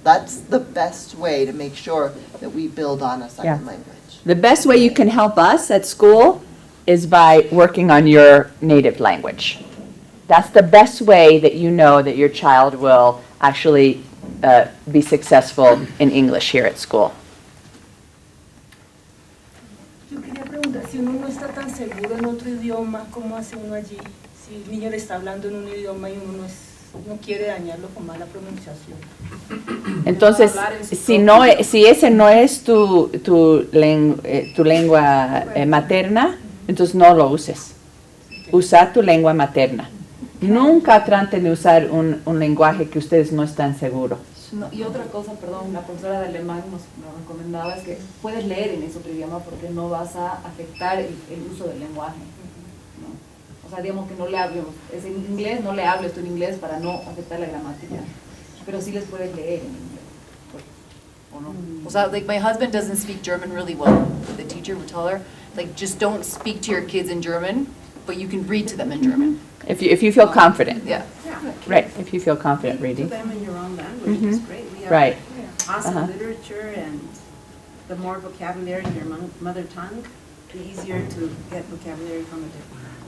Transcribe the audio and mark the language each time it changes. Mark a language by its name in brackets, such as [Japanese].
[English] That's the best way to make sure that we build on a second language. The best way you can help us at school is by working on your native language. That's the best way that you know that your child will actually be successful in English here at school. [Spanish] si uno no está tan seguro en otro idioma, ¿cómo hace uno allí? Si el niño le está hablando en un idioma y uno no quiere dañarlo con mala pronunciación. Entonces, si ese no es tu lengua materna, entonces no lo uses. Usa tu lengua materna. Nunca traten de usar un lenguaje que ustedes no están seguros. No, y otra cosa, perdón, la profesora de alemán nos recomendaba es que puedes leer en ese otro idioma porque no vas a afectar el uso del lenguaje, ¿no? O sea, digamos que no le hablemos, es en inglés, no le hables tú en inglés para no afectar la gramática, pero sí les puedes leer en inglés, ¿o no? O sea, [English] like my husband doesn't speak German really well, the teacher would tell her, like just don't speak to your kids in German, but you can read to them in German. If you feel confident. Yeah. Right, if you feel confident Read to reading. them in your own language is great. We have Right. awesome Uh-huh. literature, and the more vocabulary in your mother tongue, the easier to get vocabulary from a different language.